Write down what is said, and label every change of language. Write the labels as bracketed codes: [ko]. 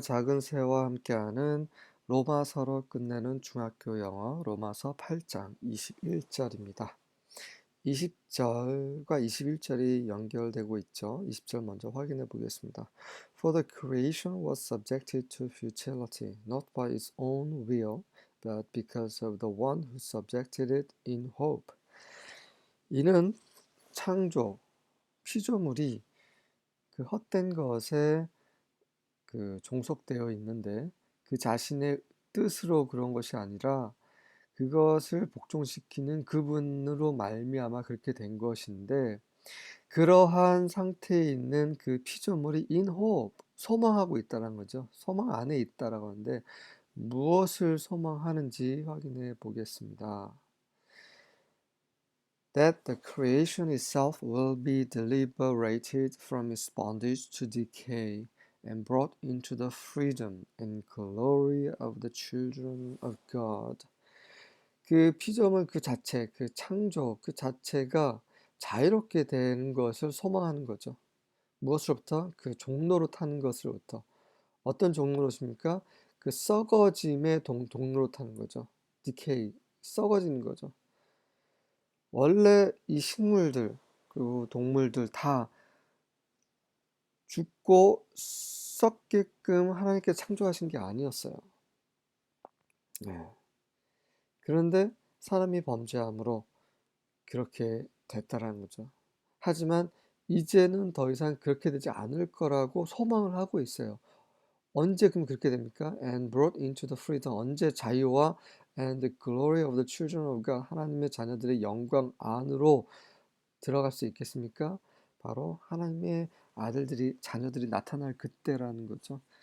[ko] 작은 새와 함께하는 로마서로 끝내는 중학교 영어 로마서 8장 21절입니다. 20절과 21절이 연결되고 있죠. 20절 먼저 확인해 보겠습니다. [en] For the creation was subjected to futility, not by its own will, but because of the one who subjected it in hope. [ko] 이는 창조, 피조물이 그 헛된 것에 종속되어 있는데 그 자신의 뜻으로 그런 것이 아니라 그것을 복종시키는 그분으로 말미암아 그렇게 된 것인데 그러한 상태에 있는 그 피조물이 [en] in hope, [ko] 소망하고 있다는 거죠. 소망 안에 있다라고 하는데 무엇을 소망하는지 확인해 보겠습니다. [en] That the creation itself will be liberated from its bondage to decay and brought into the freedom and glory of the children of God. [ko] 그 피조물 그 자체, 그 창조 그 자체가 자유롭게 되는 것을 소망하는 거죠. 무엇으로부터? 그 종로로 타는 것으로부터. 어떤 종로로십니까? 그 썩어짐의 종로로 타는 거죠. decay, 썩어지는 거죠. 원래 이 식물들 그리고 동물들 다 죽고 썩게끔 하나님께서 창조하신 게 아니었어요. 네. 그런데 사람이 범죄함으로 그렇게 됐다라는 거죠. 하지만 이제는 더 이상 그렇게 되지 않을 거라고 소망을 하고 있어요. 언제 그럼 그렇게 됩니까? [en] And brought into the freedom. [ko] 언제 자유와 [en] and the glory of the children of God. [ko] 하나님의 자녀들의 영광 안으로 들어갈 수 있겠습니까? 바로 하나님의 자녀들이 나타날 그때라는 거죠.